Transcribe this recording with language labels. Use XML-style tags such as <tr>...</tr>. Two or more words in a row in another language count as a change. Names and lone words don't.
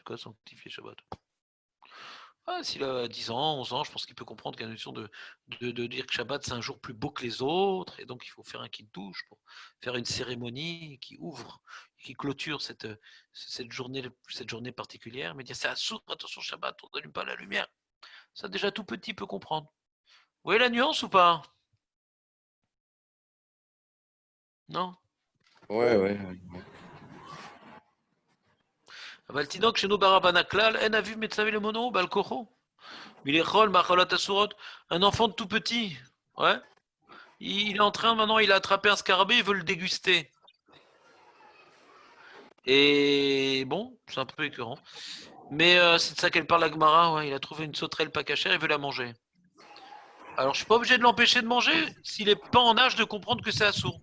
<fr>Quoi, sanctifier Shabbat. Ah, s'il a 10 ans, 11 ans, je pense qu'il peut comprendre qu'il y a une notion de dire que Shabbat c'est un jour plus beau que les autres, et donc il faut faire un kidouche pour faire une cérémonie qui ouvre, qui clôture cette journée particulière. Mais dire c'est assour, attention Shabbat, on n'allume pas la lumière. Ça déjà tout petit peut comprendre. Vous voyez la nuance ou pas? Non? Ouais.</fr> <he>אבל תינוק שאינו ברבן הכלל, אין אביו מצווה למונו בעל כוחו. מלאכול מאכלות אסורות,</he> <fr>un enfant tout petit, ouais. Il est en train, maintenant, il a attrapé un scarabée, il veut le déguster. Et bon, c'est un peu écœurant. Mais c'est de ça qu'elle parle à Gemara, ouais. Il a trouvé une sauterelle pas cachère, il veut la manger. Alors je suis pas obligé de l'empêcher de manger s'il n'est pas en âge de comprendre que c'est assourd.</fr>